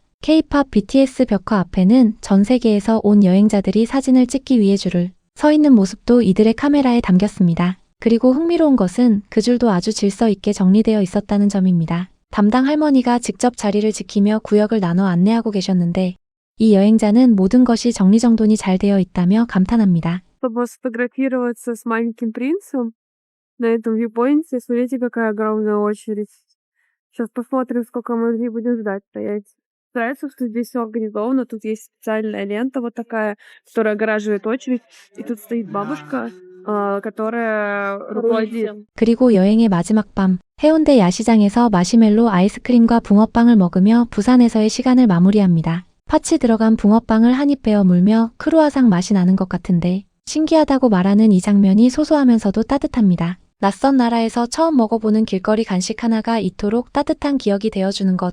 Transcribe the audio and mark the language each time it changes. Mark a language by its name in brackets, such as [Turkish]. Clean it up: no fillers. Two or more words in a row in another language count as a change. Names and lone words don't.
[Korean] K-팝 BTS 벽화 앞에는 전 세계에서 온 여행자들이 사진을 찍기 위해 줄을 서 있는 모습도 이들의 카메라에 담겼습니다. 그리고 흥미로운 것은 그 줄도 아주 질서 있게 정리되어 있었다는 점입니다. 담당 할머니가 직접 자리를 지키며 구역을 나눠 안내하고 계셨는데 이 여행자는 모든 것이 정리정돈이 잘 되어 있다며 감탄합니다. [Russian] Чтобы сфотографироваться с маленьким принцем на этом вьюпоинте, смотрите, какая огромная очередь. Сейчас посмотрим, сколько мы здесь будем ждать стоять. Нравится, что здесь все организовано. Тут есть специальная лента вот такая, которая огораживает очередь. И тут стоит бабушка, которая руководит. [Korean] 그리고 여행의 마지막 밤, 해운대 야시장에서 마시멜로 아이스크림과 붕어빵을 먹으며 부산에서의 시간을 마무리합니다. 파치 들어간 붕어빵을 한 입 베어 물며 크루아상 맛이 나는 것 같은데 신기하다고 말하는 이 장면이 소소하면서도 따뜻합니다. 낯선 나라에서 처음 먹어보는 길거리 간식 하나가 이토록 따뜻한 기억이 되어주는 것.